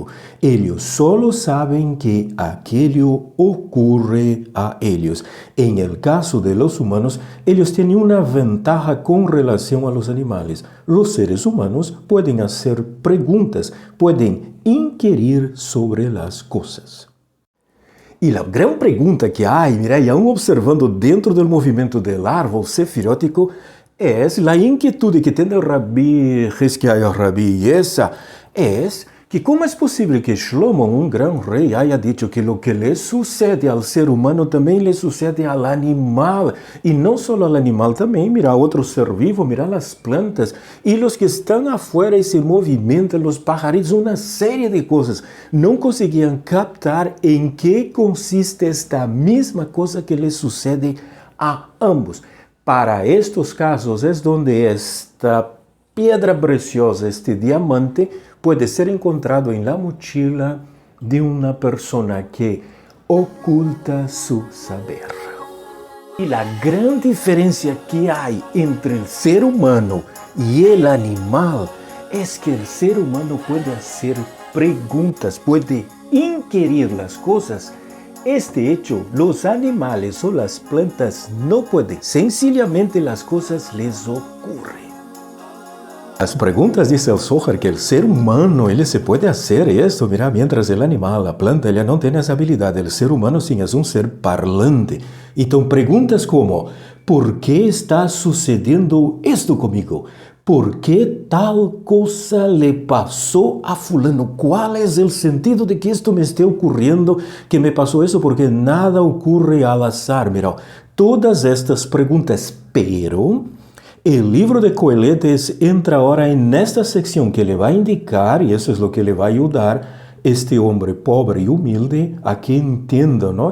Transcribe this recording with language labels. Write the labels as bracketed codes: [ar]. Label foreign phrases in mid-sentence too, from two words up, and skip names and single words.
[es] Ellos solo saben que aquello ocurre a ellos. En el caso de los humanos, ellos tienen una ventaja con relación a los animales. Los seres humanos pueden hacer preguntas, pueden inquirir sobre las cosas. [pt] E a grande pergunta que há, mira, e [es] aún observando [pt] dentro do movimento [es] del árbol sefirótico, [pt] é a inquietude que tem o Rabbi Hizkiah, Rabbi Yesa, é que como é possível que Shlomo, um grande rei, [es] haya dicho [pt] que o que lhe sucede ao ser humano também lhe sucede ao animal. E não só ao animal, também, mira, outro ser vivo, mira as plantas, e os que estão afuera e se movimentam, os pajaritos, uma série de coisas. Não conseguiam captar em que consiste esta mesma coisa que lhe sucede a ambos. Para estes casos é onde esta [es] piedra preciosa, [pt] este diamante, pode ser encontrado em [es] la mochila [pt] de uma pessoa que oculta [es] su saber. [pt] E a grande diferença que há entre o ser humano e o animal é que o ser humano pode fazer perguntas, pode inquirir as coisas. [es] Este hecho, los animales o las plantas no pueden. Sencillamente las cosas les ocurren. [pt] As perguntas [es] dice el Zohar que el ser humano, ele se puede hacer esto, mira, mientras el animal, la planta, [pt] ela não tem essa habilidade. [es] El ser humano [pt] sim é um ser parlante. Então, perguntas como, ¿por que está sucedendo esto comigo? [es] ¿Por que tal cosa le pasó a fulano? ¿Cuál es el sentido de que esto me esté ocurriendo, que me pasó eso? Porque nada ocurre al azar. Mira, todas estas preguntas, pero el libro de Coeletes entra ahora en esta sección que le va a indicar, y eso es lo que le va a ayudar, este hombre pobre y humilde a que entienda, ¿no?